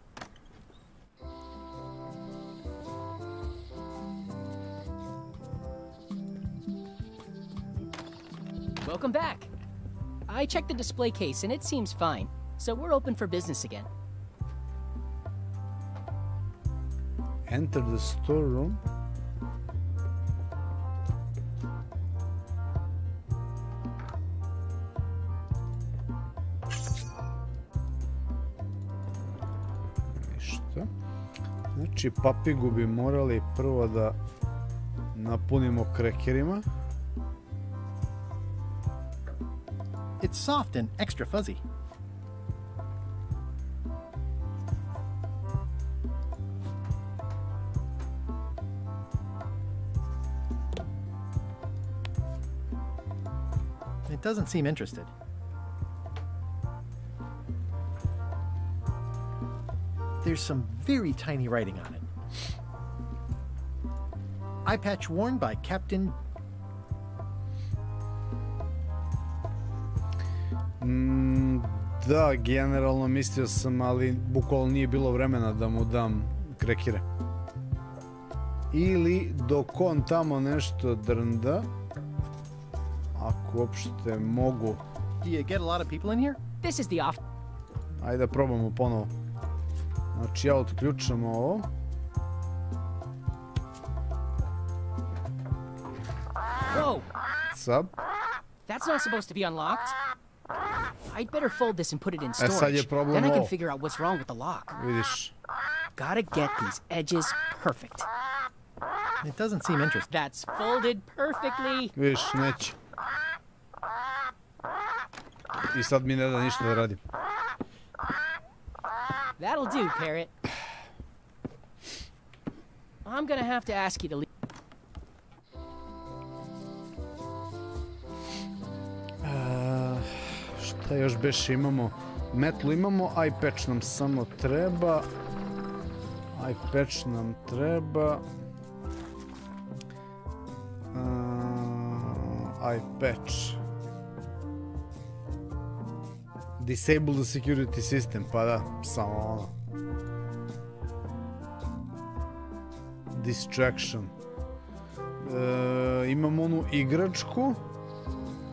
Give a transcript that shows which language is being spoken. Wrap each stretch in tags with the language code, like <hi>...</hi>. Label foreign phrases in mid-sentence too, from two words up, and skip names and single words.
<en>Welcome back. I checked the display case and it seems fine, so we're open for business again. Enter the storeroom.</en> <bs>Ništa. Znači, papigu bi morali prvo da napunimo krekerima.</bs> <en>It's soft and extra fuzzy. It doesn't seem interested. There's some very tiny writing on it. Eye patch worn by Captain...</en> <bs>Da, generalno mislio sam, ali bukvalno nije bilo vremena da mu dam krekire. Ili dok on tamo nešto drnda, ako uopšte mogu.</bs> <en>Do you get a lot of people in here? This is the off.</en> <bs>Ajde da probamo ponovo. Znači ja otključam ovo.</bs> <en>Whoa! What's up? That's not supposed to be unlocked. I'd better fold this and put it in</en> <bs>sad je</bs> <en>storage.</en> <bs>problem</bs> <en>Then I can</en> <bs>ovo.</bs> <en>figure out what's wrong with the lock.</en> <bs>Vidiš.</bs> <en>Gotta get these edges perfect. It doesn't seem interested. That's folded perfectly.</en> <bs>Vidiš, neće. I sad mi ne da ništa da radim.</bs> <en>That'll do, Parrot. I'm gonna have to ask you to leave.</en> <bs>Šta još beše imamo? Metlu imamo,</bs> <en>eye patch</en> <bs>nam samo treba.</bs> <en>Eye patch</en> <bs>nam treba.</bs> <en>Eye patch. Disable the security system,</en> <bs>pa da, samo ono. Distraction. Imamo onu igračku.</bs>